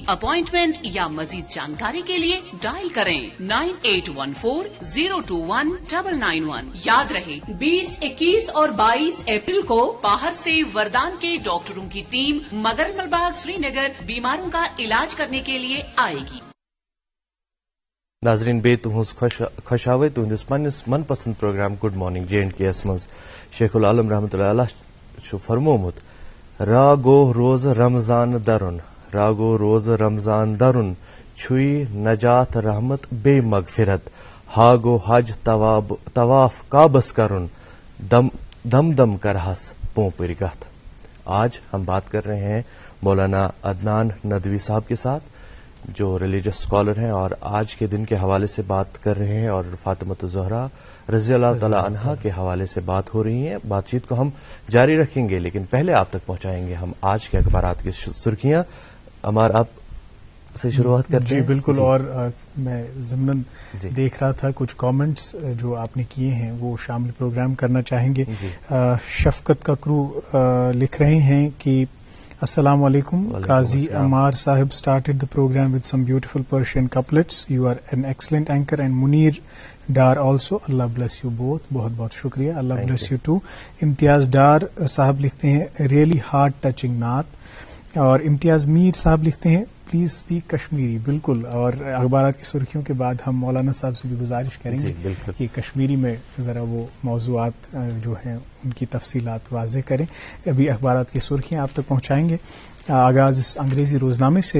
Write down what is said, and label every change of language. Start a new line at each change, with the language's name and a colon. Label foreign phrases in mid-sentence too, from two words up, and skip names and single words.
Urdu: اپوائنٹمنٹ یا مزید جانکاری کے لیے ڈائل کریں 9814-021-991. یاد رہے 20، 21 اور 22 اپریل کو باہر سے وردان کے ڈاکٹروں کی ٹیم مگر ملباغ سری نگر بیماروں کا علاج کرنے کے لیے آئے گی.
Kashmiri: ناظرین، بے تہذ خوشاوے تہندس پنس من پسند پروگرام گڈ مارننگ جے اینڈ کے یس مز شیخ العالم
Arabic: رحمۃ اللہ علیہ
Kashmiri: فرمومت راگو روز رمضان درن، راگو روز رمضان درن چھوئی نجات رحمت بے مغفرت، ہاگو حج طواف کعبس کرن دم دم کرہس پوپر گت.
Urdu: آج ہم بات کر رہے ہیں مولانا عدنان ندوی صاحب کے ساتھ، جو ریلیجس اسکالر ہیں، اور آج کے دن کے حوالے سے بات کر رہے ہیں، اور فاطمۃ الزہرا
Arabic: رضی اللہ تعالی عنہا
Urdu: کے حوالے سے بات ہو رہی ہے. بات چیت کو ہم جاری رکھیں گے، لیکن پہلے آپ تک پہنچائیں گے ہم آج کے اخبارات کی سرخیاں. عمار، آپ سے شروعات کرتے ہیں. جی بالکل. اور میں ضمن دیکھ رہا تھا کچھ کامنٹس جو آپ نے کیے ہیں وہ شامل پروگرام کرنا چاہیں گے. شفقت کا کرو لکھ رہے ہیں کہ
Arabic: السلام علیکم،
English: قاضی عمار صاحب started the program with some beautiful Persian couplets. You are an excellent anchor and Munir Dar also. Allah bless you both.
Urdu: بہت بہت شکریہ.
English: Allah bless you too.
Urdu: امتیاز ڈار صاحب لکھتے ہیں
English: really heart touching
Urdu: نعت. اور امتیاز میر صاحب لکھتے ہیں
English: please speak Kashmiri.
Urdu: بالکل. اور اخبارات کی سرخیوں کے بعد ہم مولانا صاحب سے بھی گزارش کریں گے کہ کشمیری میں ذرا وہ موضوعات جو ہیں ان کی تفصیلات واضح کریں. ابھی اخبارات کی سرخیاں آپ تک پہنچائیں گے. آغاز اس انگریزی روزنامے سے.